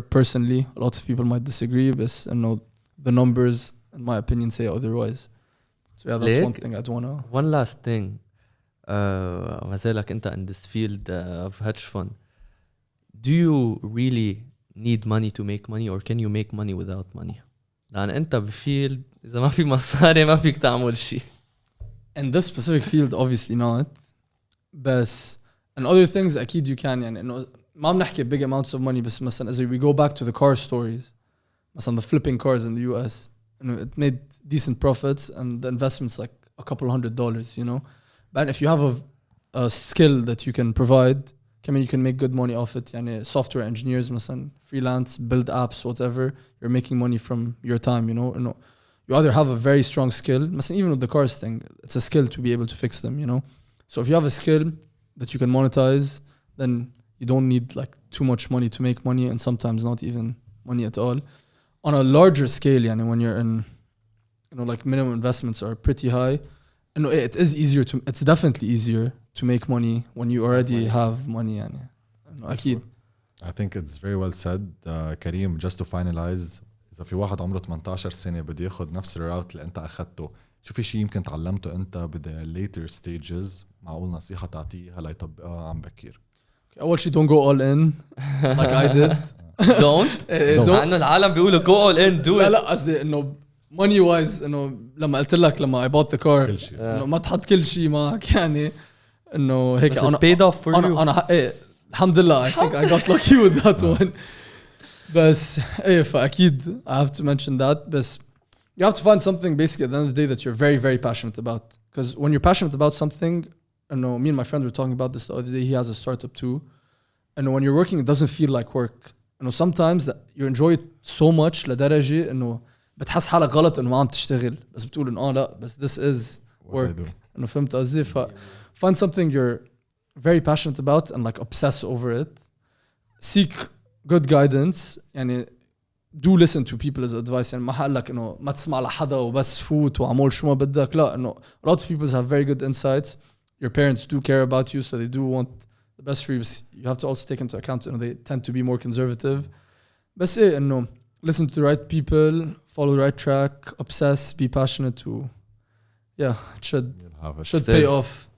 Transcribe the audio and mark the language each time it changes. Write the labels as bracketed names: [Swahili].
[English] Personally, a lot of people might disagree, but the numbers, in my opinion, say otherwise. So yeah, that's one thing I'd wanna. One last thing. [Arabic] وزالك أنت in this field of hedge fund. [English] Do you really need money to make money, or can you make money without money? [Arabic] لأن أنت بفيلد إذا ما في مصاري ما فيك تعمل شيء. [English] In this specific field obviously not. بس and other things أكيد you can يعني إنه [Arabic] ما بنحكي [English] big amounts of money بس مثلا as we go back to the car stories مثلا the flipping cars in the US it made decent profits and the investment's like a couple $100, you know. But if you have a skill that you can provide, you can make good money off it. يعني software engineers مثلا freelance, build apps, whatever, you're making money from your time, you know. You either have a very strong skill, مثلا even with the cars thing, it's a skill to be able to fix them, you know. So if you have a skill that you can monetize, then you don't need like too much money to make money, and sometimes not even money at all. On a larger scale, يعني when you're in, you know, like minimum investments are pretty high, and it is easier to, it's definitely easier to make money when you already have money, يعني. أكيد. I think it's very well said. [Arabic] Karim, just to finalize, إذا في واحد عمره 18 سنة بده ياخد نفس الراوت اللي أنت أخدته، شو في شيء يمكن تعلمته أنت بدا [English] later stages [Arabic] معقول نصيحة تعطيه هلا يطبقها عم بكير؟ [English] أول شيء don't go all in like I did. don't. [Arabic] لأنه العالم بيقولوا [English] go all in do it. [Arabic] لا قصدي إنه [English] money wise [Arabic] إنه لما قلت لك لما [English] I bought the car [Arabic] إنه ما تحط كل شيء معك يعني إنه هيك [English] أنا paid off for you. أنا الحمد لله I think I got lucky with that one. بس فأكيد I have to mention that. بس you have to find something basically at the end of the day that you're very very passionate about, because when you're passionate about something, I know me and my friend were talking about this the other day. He has a startup too, and when you're working it doesn't feel like work. [Arabic] You know, sometimes that you enjoy it so much لدرجة إنه بتحس حالك غلط إنه ما عم تشتغل بس بتقول إنه لا بس [English] this is work. [Arabic] إنه فهمت قصدي. [English] Find something you're very passionate about and like obsess over it. Seek good guidance. يعني do listen to people's advice. [Arabic] يعني ما حقلك إنه ما تسمع لحدا وبس فوت وعمول شو ما بدك. [English] لا إنه lots of people have very good insights. Your parents do care about you, so they do want the best for you. You have to also take into account, you know, they tend to be more conservative. [Arabic] بس إنه [English] listen to the right people, follow the right track, obsess, be passionate to, yeah, it should pay off.